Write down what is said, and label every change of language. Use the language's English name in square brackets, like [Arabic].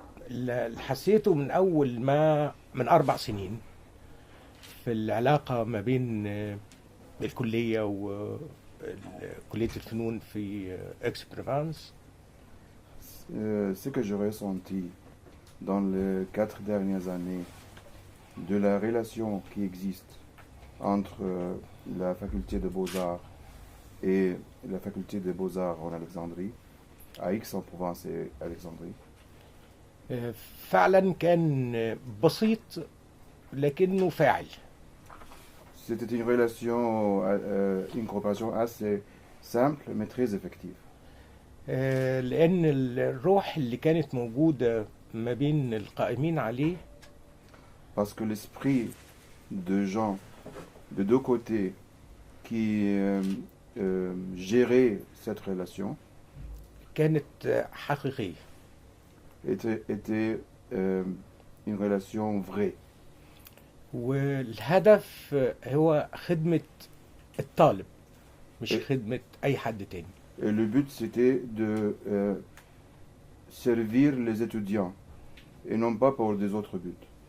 [Arabic] اللي حسيته من أول ما من 4 سنين في العلاقة ما بين الكلية وكلية الفنون في Aix-Provence. [French] Ce que j'ai ressenti dans les 4 dernières années de la relation qui existe entre la faculté de Beaux-Arts et la faculté de Beaux-Arts en Alexandrie, à Aix-en-Provence et Alexandrie. [Arabic] فعلا كان بسيط لكنه فاعل. [French] C'était une relation, une coopération assez simple mais très effective. [Arabic] لأن الروح اللي كانت موجودة ما بين القائمين عليه. [French] Parce que l'esprit de gens de deux côtés qui géraient cette relation [Arabic] كانت حقيقية. [French] était une relation vraie. [Arabic] والهدف هو خدمة الطالب مش خدمة أي حد تاني. [French] Et le but c'était de servir les étudiants et non pas pour des autres buts.